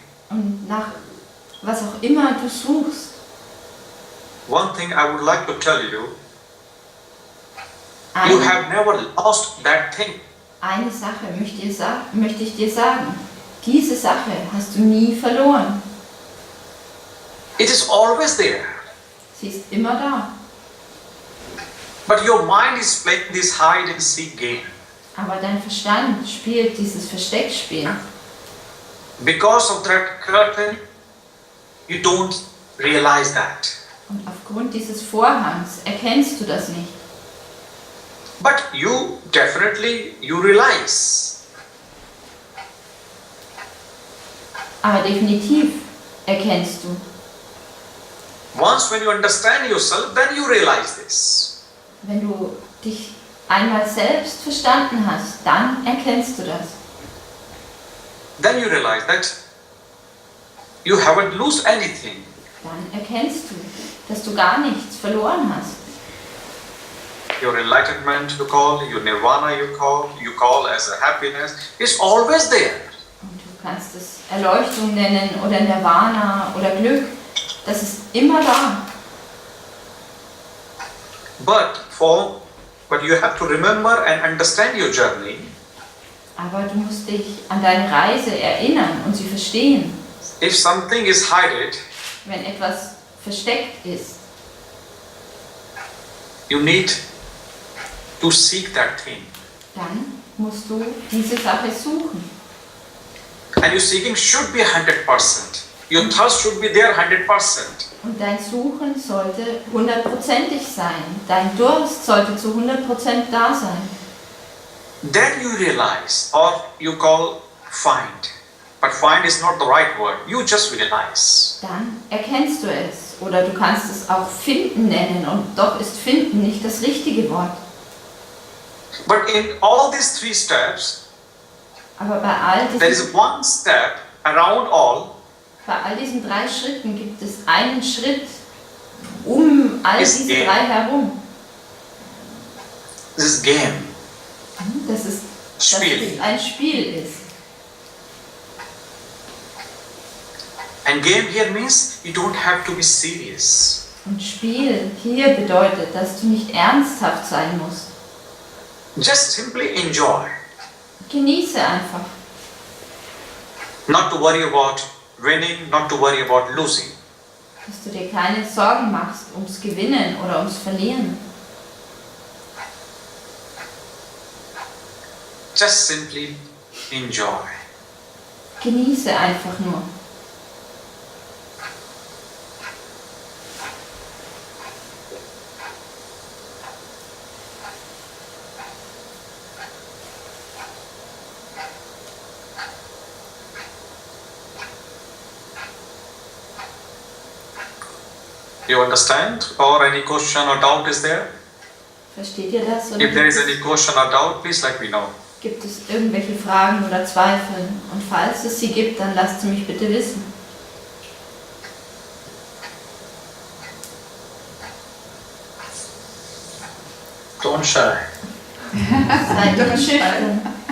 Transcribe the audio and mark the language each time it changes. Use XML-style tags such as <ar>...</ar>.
<de>Und nach was auch immer du suchst.</de> <en>one thing I would like to tell you, you</en> <de>Eine,</de> <en>have never lost that thing.</en> <de>eine Sache möchte ich dir sagen. Diese Sache hast du nie verloren.</de> <en>It is always there.</en> <de>Sie ist immer da.</de> <en>But your mind is playing this hide and seek game.</en> <de>Aber dein Verstand spielt dieses Versteckspiel.</de> <en>Because of that curtain, you don't realize that.</en> <de>Und aufgrund dieses Vorhangs erkennst du das nicht.</de> <en>But you realize.</en> <de>Aber definitiv erkennst du.</de> <en>Once when you understand yourself, then you realize this.</en> <de>Wenn du dich einmal selbst verstanden hast, dann erkennst du das.</de> <en>Then you realize that you haven't lost anything.</en> <de>Dann erkennst du, dass du gar nichts verloren hast.</de> <en>Your enlightenment you call, your nirvana you call as a happiness, is always there.</en> <de>Und du kannst es Erleuchtung nennen oder Nirvana oder Glück. Das ist immer da.</de> <en>But you have to remember and understand your journey.</en> <de>Aber du musst dich an deine Reise erinnern und sie verstehen.</de> <en>If something is hidden,</en> <de>Wenn etwas versteckt ist,</de> <en>you need to seek that thing.</en> <de>dann musst du diese Sache suchen.</de> <en>And your seeking should be 100%. Your thirst should be there 100%.</en> <de>Und dein Suchen sollte 100%ig sein. Dein Durst sollte zu 100% da sein.</de> <en>Then you realize, or you call find. But find is not the right word. You just realize.</en> <de>Dann erkennst du es. Oder du kannst es auch finden nennen. Und doch ist finden nicht das richtige Wort.</de> <en>But in all these 3 steps,</en> <de>Aber bei all</de> <en>there is</en> <de>diesen,</de> <en>one step around all.</en> <de>bei all diesen 3 Schritten gibt es einen Schritt um all Ist diese</de> <en>Game.</en> <de>3 herum.</de> <en>This is game.</en> <de>Dass es Spiel. ein Spiel ist.</de> <en>And game here means you don't have to be serious.</en> <de>Und Spiel hier bedeutet, dass du nicht ernsthaft sein musst.</de> <en>Just simply enjoy.</en> <de>Genieße einfach.</de> <en>Not to worry about winning, not to worry about losing.</en> <de>Dass du dir keine Sorgen machst ums Gewinnen oder ums Verlieren.</de> <en>Just simply enjoy.</en> <de>Genieße einfach nur.</de> <en>You understand? Or any question or doubt is there?</en> <de>Versteht ihr das? Oder</de> <en>If there is any question or doubt, please let me know.</en> <de>gibt es irgendwelche Fragen oder Zweifel? Und falls es sie gibt, dann lasst sie mich bitte wissen.</de> <en>Don't shy.</en> <de>Seid nicht schüchtern.</de>